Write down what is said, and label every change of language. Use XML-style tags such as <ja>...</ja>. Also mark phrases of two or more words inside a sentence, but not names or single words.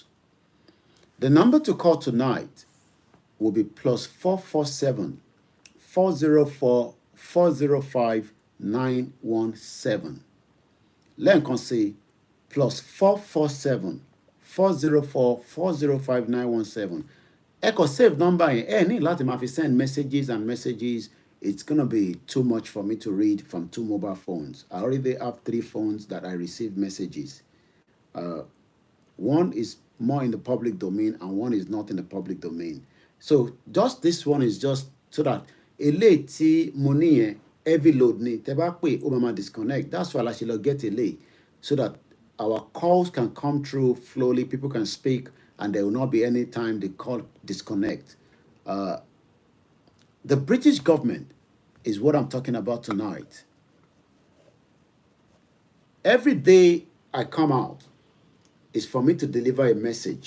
<en>The number to call tonight will be +447 404 405 917.</en> <yo>Lẹ́ẹ̀kan sí +447 404 405 917. Ẹ kàn save number yẹn. Ẹ ní láti máa fi</yo> <en>send messages and messages. It's gonna be too much for me to read from 2 mobile phones. I already have 3 phones that I receive messages. One is more in the public domain and one is not in the public domain. So just this one is just so that</en> <yo>eléyìí tí mo ní yẹn</yo> <en>heavy load</en> <yo>ni tẹ́ bá pè ó máa disconnect.</yo> <en>That's why I should get eléyìí so that our calls can come through slowly. People can speak and there will not be any time the call disconnect. The British government is what I'm talking about tonight. Every day I come out is for me to deliver a message.</en>